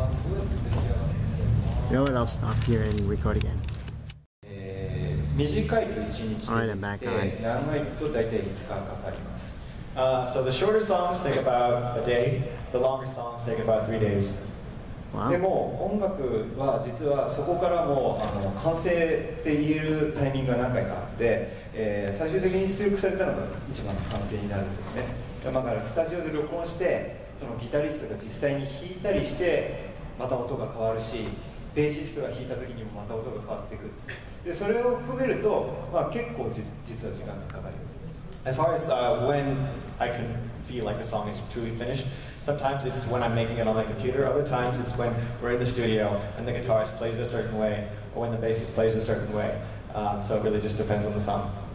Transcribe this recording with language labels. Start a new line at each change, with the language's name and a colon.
English: You know what? I'll stop here and record again.
Japanese: 短いと1日で、長いと大体5日かかります。
English: So the shorter songs take about a day, the longer songs take about 3 days.
Japanese: でも音楽は実はそこからも完成って言えるタイミングが何回かあって、最終的に出力されたのが一番の完成になるんですね。だからスタジオで録音してそのギタリストが実際に弾いたりしてまた音が変わるし、ベーシストが弾いた時にもまた音が変わってくる。でそれを含めると、まあ、結構実は時間がかかります。
English: As far as when I can feel like the song is truly finished, sometimes it's when I'm making it on my computer, other times it's when we're in the studio and the guitarist plays a certain way, or when the bassist plays a certain way. So it really just depends on the song.